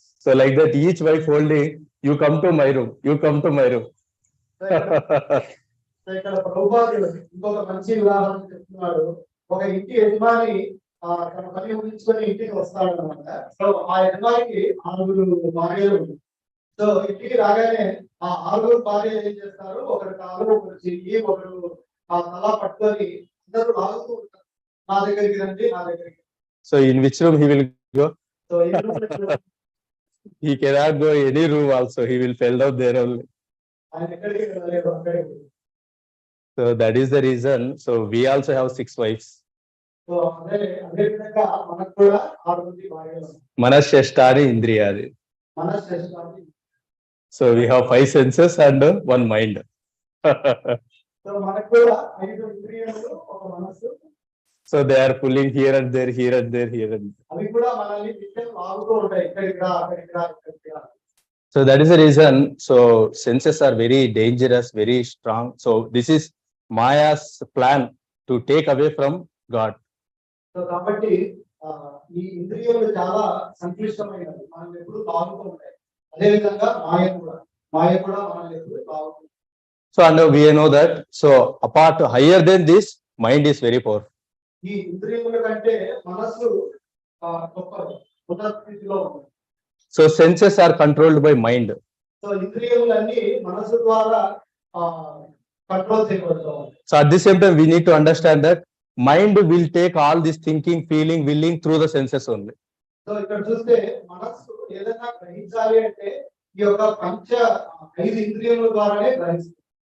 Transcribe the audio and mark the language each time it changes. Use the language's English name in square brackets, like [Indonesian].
[English] So like that, each wife holding, you come to my room, you come to my room. [Telugu] ఇక్కడ ప్రభుపాదుడు ఇంకొక మంచి ఉదాహరణ చెప్తున్నాడు. ఒక ఇంటి యజమాని తన పని ముగించుకొని ఇంటికి వస్తాడు అనమాట. సో ఆ యజమానికి 6 భార్యలు. సో ఇంటికి రాగానే ఆ 6 భార్యలు ఏం చేస్తారు, ఒకరి కాలు, ఒకరు చెయ్యి, ఒకరు తల పట్టుకొని అందరూ లాగుతూ ఉంటారు, నా దగ్గరికి రండి, నా దగ్గరికి. [English] So in which room he will go? So He cannot go any room also, he will fall down there only. [Telugu] ఆయన ఎక్కడికి వెళ్ళలేదు, అక్కడికి. [English] So that is the reason. So we also have 6 wives. [Telugu] So అదే విధంగా మనకు కూడా 6 భాగాలు ఉన్నాయి. [Sanskrit] మనశ్శేష్టాని ఇంద్రియాది. మనశ్శేష్టాని. [English] So we have 5 senses and 1 mind. [Telugu] So మనకు కూడా 5 ఇంద్రియాలు, ఒక మనస్సు. [English] So they are pulling here and there, here and there, here and there. [Telugu] అవి కూడా మనల్ని నిత్యం లాగుతూ ఉంటాయి, ఇక్కడికి రా, అక్కడికి రా, ఇక్కడికి రా. [English] So that is the reason. So senses are very dangerous, very strong. So this is Maya's plan to take away from God. [Telugu] So కాబట్టి ఈ ఇంద్రియాలు చాలా సంక్లిష్టమైనవి, మనం ఎప్పుడు లాగుతూ ఉంటాయి. అదే విధంగా మాయ కూడా మనల్ని ఎప్పుడు లాగుతుంది. [English] So and we know that. So apart higher than this, mind is very powerful. [Telugu] ఈ ఇంద్రియముల కంటే మనస్సు గొప్ప ఉన్నత స్థితిలో ఉంది. [English] So senses are controlled by mind. [Telugu] So ఇంద్రియములన్నీ మనస్సు ద్వారా కంట్రోల్ చేయబడతాయి. [English] So at the same time we need to understand that mind will take all this thinking, feeling, willing through the senses only. [Telugu] So ఇక్కడ చూస్తే మనస్సు ఏదైనా గ్రహించాలి అంటే ఈ యొక్క 5 ఇంద్రియముల ద్వారానే గ్రహిస్తుంది.